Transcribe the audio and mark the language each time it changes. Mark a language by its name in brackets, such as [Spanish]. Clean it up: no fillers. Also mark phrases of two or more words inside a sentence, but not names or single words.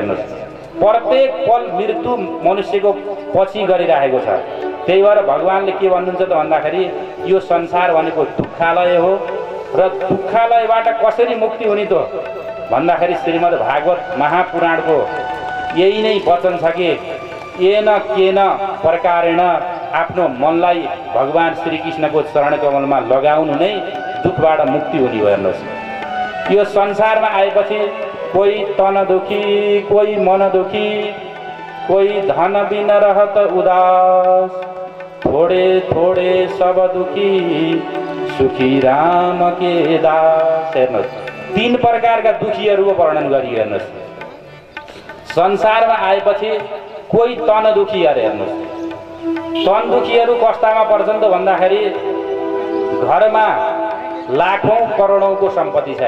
[Nepali] हेर्नुहोस्, प्रत्येक पल मृत्यु मनुष्यको पछि गरिरहेको छ। त्यही भएर भगवानले के भन्नुहुन्छ त भन्दाखेरि यो संसार भनेको दुःखालय हो र दुःखालयबाट कसरी मुक्ति हुने त भन्दाखेरि श्रीमद् भागवत महापुराणको यही नै वचन छ कि [Sanskrit] येन केन प्रकारेण [Nepali] आफ्नो मनलाई भगवान श्रीकृष्णको चरण कमलमा लगाउनु नै दुःखबाट मुक्ति हुने हो। हेर्नुहोस्, यो संसारमा आएपछि [Hindi] कोही तन दुखी, कोही मन दुखी, कोही धन बिन रहत उदास, थोड़े थोड़े सब दुखी सुखी राम के दास। [Nepali] हेर्नुहोस्, तीन प्रकारका दुखीहरूको वर्णन गरियो। हेर्नुहोस्, संसारमा आएपछि कोही तन दुखी अरे। हेर्नुहोस्, तन दुखीहरू कस्तामा पर्छन् त भन्दाखेरि घरमा लाखौं करोडौंको सम्पत्ति छ।